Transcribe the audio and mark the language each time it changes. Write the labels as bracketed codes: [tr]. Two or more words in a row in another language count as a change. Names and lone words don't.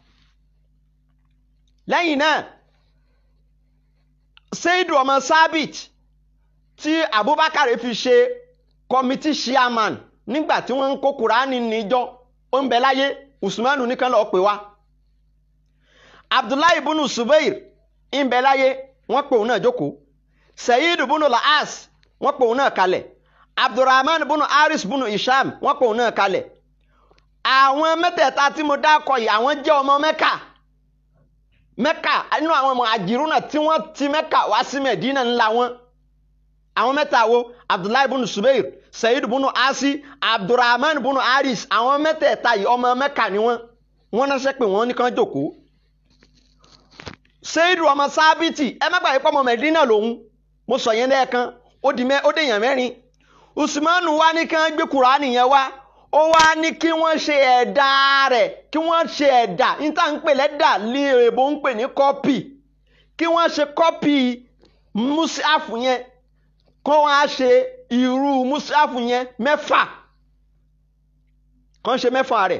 [yo] lẹ́yìn náà Seidu ọmọ Sabit tí Abubakari fi ṣe [en] committee chairman [yo] nígbà tí wọ́n ń kó Kùránì níjọ́ ó ń bẹ láyé. Usmanu ní kán lọ pè wá. Abdullahi ibn Subair ń bẹ láyé wọ́n pè òun náà jókòó. Sayyid ibn al-As wọ́n pè òun náà kalẹ̀. Abdurrahman ibn Haris ibn Isham wọ́n pè òun náà kalẹ̀. àwọn mẹ́tẹ̀ẹ̀ta tí mo dákọ̀ yìí àwọn jẹ́ ọmọ Mẹ́kà nínú àwọn muhajiruna tí wọ́n ti Mẹ́kà wá sí Mẹ̀dínà ńlá wọn. àwọn mẹ́ta wo Abdullahi ibn Subair, Sayyid ibn Asi, Abdurrahman ibn Haris àwọn mẹ́tẹ̀ẹ̀ta yìí ọmọ Mẹ́kà ni wọ́n ránṣẹ́ pé wọ́n ní kán jókòó. Seidu ọmọ Sábìtì ẹ má gbàgbé pọ́mọ Mẹ̀dínà lòun mo sọ yẹn lẹ́ẹ̀kan ó dèèyàn mẹ́rin. Usmanu wá ní kán gbé Kùránì yẹn wá ó wá ní kí wọ́n ṣe ẹ̀dà rẹ̀ kí wọ́n ṣe ẹ̀dà níta ń pè lẹ́dà ní èèbó ń pè ní kọ́pì kí wọ́n ṣe kọ́pì mùsàfù yẹn kó wọ́n á ṣe irú mùsàfù yẹn 6 kán ṣe 6 rẹ̀.